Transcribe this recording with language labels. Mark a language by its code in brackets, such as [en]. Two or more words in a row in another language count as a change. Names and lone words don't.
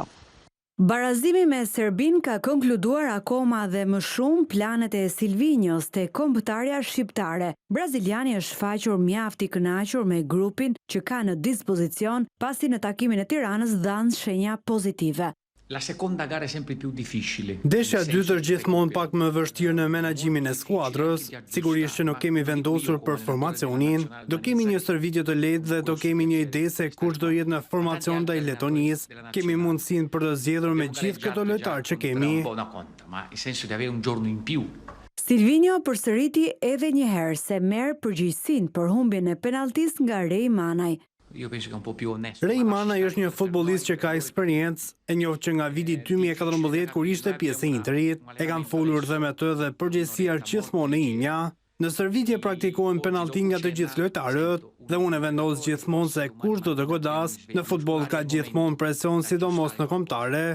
[sq] Barazimi me Serbin ka konkluduar akoma dhe më shumë planet e Silvinhos te kombëtarja shqiptare. Braziliani është faqur mjaft i kënaqur me grupin që ka në dispozicion, pasi në takimin e Tiranës dhanë shenja pozitive. [it] La seconda gara è sempre più difficile. [sq] Ndeshja e dytë është gjithmonë pak më vështirë në menaxhimin e skuadrës. Sigurisht që nuk kemi vendosur për formacionin, do kemi një stërvitje të lehtë dhe do kemi një ide se kush do jetë në formacion ndaj Letonisë. Kemi mundësinë për të zgjedhur me gjithë këto lojtarë që kemi. [it] Ma in senso di avere un giorno in più. [sq] Silvinho përsëriti edhe një herë se merr përgjegjësinë për humbjen e penaltis nga Rej Manaj. [it] io penso che è un po' più onesto. [sq] Ray Manaj është një futbollist që ka eksperiencë, e njohur që nga viti 2014 kur ishte pjesë e Interit, e kam folur dhe me të dhe përgjegjësia gjithmonë e imja. Në stërvitje praktikohen penallti nga të gjithë lojtarët dhe unë e vendos gjithmonë se kush do të godas. Në futboll ka gjithmonë presion, sidomos në kombëtare.